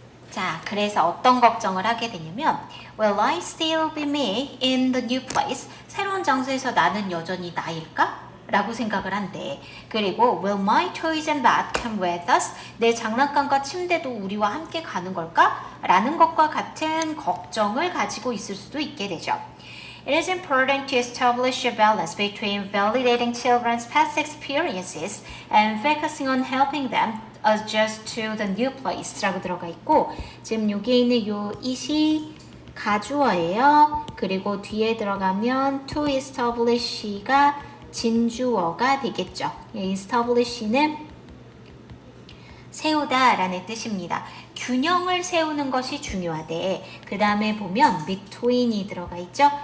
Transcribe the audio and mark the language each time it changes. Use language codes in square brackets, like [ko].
[ko] 자, 그래서 어떤 걱정을 하게 되냐면 [en] Will I still be me in the new place? [ko] 새로운 장소에서 나는 여전히 나일까? 라고 생각을 한대. [en] 그리고 Will my toys and bed come with us? [ko] 내 장난감과 침대도 우리와 함께 가는 걸까? 라는 것과 같은 걱정을 가지고 있을 수도 있게 되죠. [en] It is important to establish a balance between validating children's past experiences and focusing on helping them adjust to the new place [ko] 라고 들어가 있고 지금 여기에 있는 요 it이 가주어예요. 그리고 뒤에 들어가면 to establish가 진주어가 되겠죠. establish는 세우다 라는 뜻입니다. 균형을 세우는 것이 중요하대. 그 다음에 보면 between이 들어가 있죠.